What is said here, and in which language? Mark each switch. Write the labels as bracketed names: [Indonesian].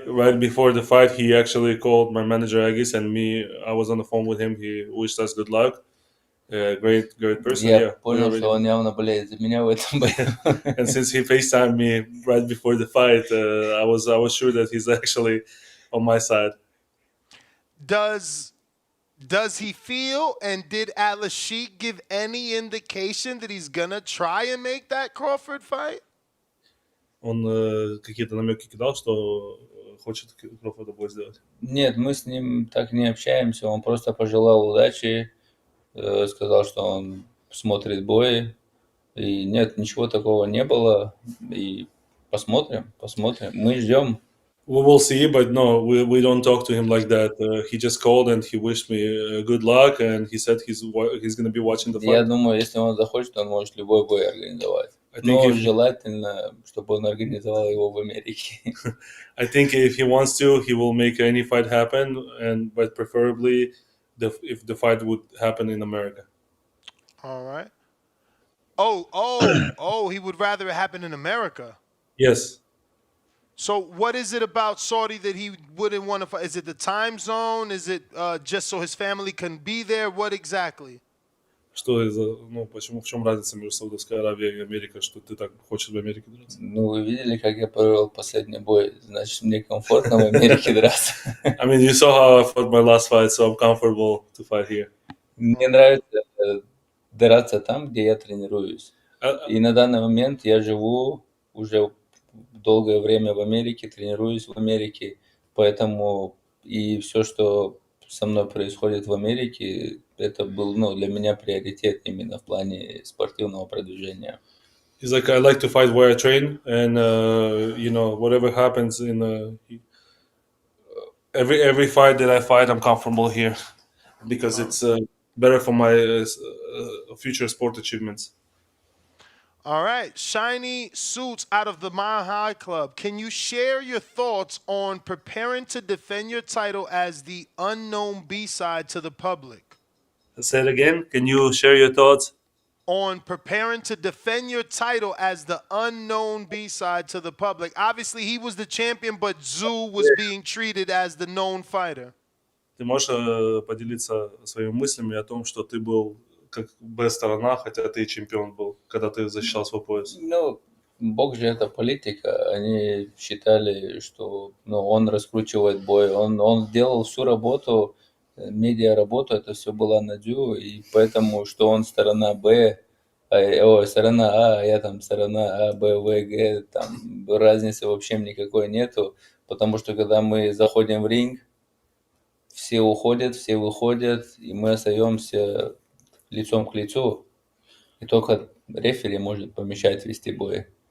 [English] Right before the fight, he actually called my manager Agis and me. I was on the phone with him. He wished us good luck. Great person. [Russian] Я [English] Yeah, [Russian] понял, что он явно болеет за меня в этом бою. [English] and since he FaceTimed me right before the fight, I was sure that he's actually on my side. Does he feel, and did Al-Sheikh give any indication that he's gonna try and make that Crawford fight? [Russian] Он какие-то намеки кидал, что хочет Крофорда бой сделать? Нет, мы с ним так не общаемся, он просто пожелал удачи, сказал, что он смотрит бой, и нет, ничего такого не было, и посмотрим, мы ждем. [English] We will see, but no, we don't talk to him like that. He just called and he wished me good luck, and he said he's going to be watching the fight. [Russian] Я думаю, если он захочет, он может любой бой организовать. Но желательно, чтобы он организовал его в Америке. [English] I think if he wants to, he will make any fight happen, but preferably if the fight would happen in America. All right. Oh, he would rather it happen in America. Yes. So what is it about Saudi that he wouldn't want to fight? Is it the time zone? Is it just so his family can be there? What exactly? [Russian] Почему, в чем разница между Саудовской Аравией и Америкой, что ты так хочешь в Америке драться? Вы видели, как я провел последний бой, значит, мне комфортно в Америке драться. [English] I mean, you saw how I fought my last fight, so I'm comfortable to fight here. [Russian] Мне нравится драться там, где я тренируюсь. И на данный момент я живу уже долгое время в Америке, тренируюсь в Америке, поэтому и все, что со мной происходит в Америке, это был, для меня приоритет именно в плане спортивного продвижения. [English] He's like, I like to fight where I train, and whatever happens in every fight that I fight, I'm comfortable here because it's better for my future sport achievements. All right, Shiny Suits out of the Mile High Club. Can you share your thoughts on preparing to defend your title as the unknown B-side to the public? Say it again. Can you share your thoughts? On preparing to defend your title as the unknown B-side to the public. Obviously, he was the champion, but Tszyu was being treated as the known fighter. [Russian] Ты можешь поделиться своими мыслями о том, что ты был как Б-сторона, хотя ты чемпион был, когда ты защищал свой пояс? Бокс же это политика. Они считали, что он раскручивает бой. Он делал всю работу, медиа-работу, это все было на Tszyu, и поэтому, что он сторона Б, сторона А, я там сторона А, Б, В, Г, там разницы вообще никакой нету, потому что когда мы заходим в ринг, все уходят, все выходят, и мы остаемся лицом к лицу, и только рефери может помешать вести бой.